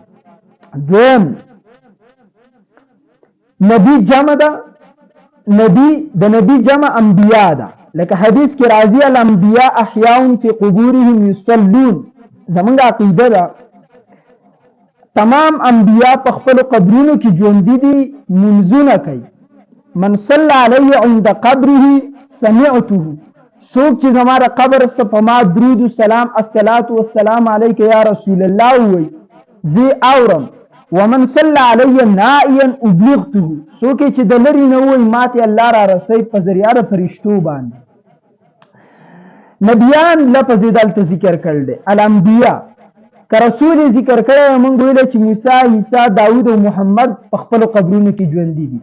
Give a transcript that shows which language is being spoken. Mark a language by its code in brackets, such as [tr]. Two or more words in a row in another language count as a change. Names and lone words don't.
[ps] دویم نبی جمع ده د نبی جمع انبیاء ده. لکه حدیث کې راځي [ar] الانبیاء احیاء فی قبورهم یصلون. [ps] زمونږ عقیده ده تمام انبیاء په خپل قبرونو کې ژوندي دي منځونه کوي. [ar] من صلی علیه عند قبره سمعته [ps] څوک چې زماره قبر سره په ما درود و سلام [ar] الصلاة والسلام علیک یا رسول الله [ps] وای زی اورم [ar] ومن صلى علی نائیا ابلغته [ps] څوک چې د لرې نه وایي ماته الله را رسوي په ذریعه د فرشتو باندې. نبیان لفظ دلته ذکر کړل دی، الانبیاء که رسول ذکر کړی موږ ویل چې موسی، عیسی، داود او محمد په خپل قبرونو کې ژوندي دي.